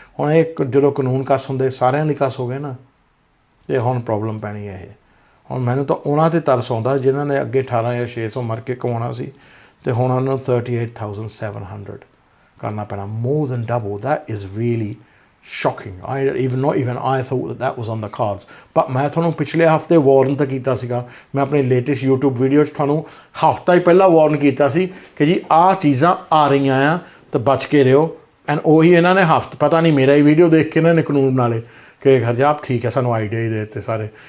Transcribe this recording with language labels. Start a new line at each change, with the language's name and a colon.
Punjabi: ਹੁਣ ਇਹ ਜਦੋਂ ਕਾਨੂੰਨ ਕਸ ਹੁੰਦੇ ਸਾਰਿਆਂ ਲਈ ਕਸ ਹੋ ਗਏ ਨਾ, ਅਤੇ ਹੁਣ ਪ੍ਰੋਬਲਮ ਪੈਣੀ ਹੈ ਇਹ। ਹੁਣ ਮੈਨੂੰ ਤਾਂ ਉਹਨਾਂ 'ਤੇ ਤਰਸ ਆਉਂਦਾ ਜਿਨ੍ਹਾਂ ਨੇ ਅੱਗੇ 18,600 ਮਰ ਕੇ ਕਮਾਉਣਾ ਸੀ, ਅਤੇ ਹੁਣ ਉਹਨਾਂ ਨੂੰ 38,700 ਕਰਨਾ ਪੈਣਾ,
English: More than double. That is really shocking. Not even I thought that was on the cards.
Punjabi: But ਮੈਂ ਤੁਹਾਨੂੰ ਪਿਛਲੇ ਹਫ਼ਤੇ ਵਾਰਨ ਤਾਂ ਕੀਤਾ ਸੀਗਾ। ਮੈਂ ਆਪਣੀ ਲੇਟੈਸਟ YouTube ਵੀਡੀਓ 'ਚ ਤੁਹਾਨੂੰ ਹਫ਼ਤਾ ਹੀ ਪਹਿਲਾਂ ਵਾਰਨ ਕੀਤਾ ਸੀ ਕਿ ਜੀ ਆਹ ਚੀਜ਼ਾਂ ਆ ਰਹੀਆਂ ਆ ਤਾਂ ਬਚ ਕੇ ਰਹੋ। ਐਂਡ ਉਹੀ ਇਹਨਾਂ ਨੇ ਪਤਾ ਨਹੀਂ ਮੇਰਾ ਹੀ ਵੀਡੀਓ ਦੇਖ ਕੇ ਇਹਨਾਂ ਨੇ ਕਾਨੂੰਨ ਨਾਲੇ ਕਿ ਹਰਜਾਪ ਠੀਕ ਹੈ, ਸਾਨੂੰ ਆਈਡੀਆ ਹੀ ਦੇ ਦਿੱਤੇ ਸਾਰੇ।